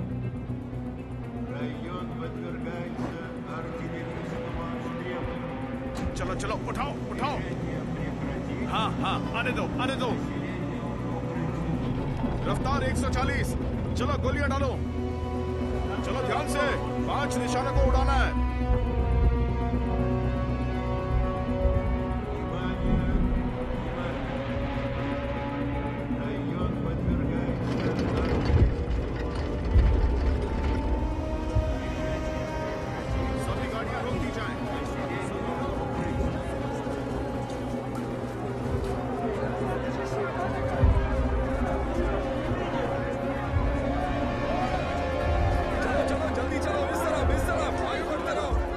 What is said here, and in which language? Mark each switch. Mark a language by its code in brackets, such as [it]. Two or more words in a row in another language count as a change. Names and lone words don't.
[ru] Район подвергается артиллерийскому обстрелу. [hi] चलो चलो उठाओ उठाओ। [ru] Прекратить. [hi] हाँ हाँ आने दो आने दो। रफ्तार 140। चलो गोलियां डालो। चलो ध्यान से, 5 निशानों को उड़ाना है। [ru] Внимание, внимание. Район подвергается артиллерийскому. [hi] सभी गाड़ियां रोक दी जाएं। चलो जल्दी चलो, इस तरफ आगे बढ़ते रहो।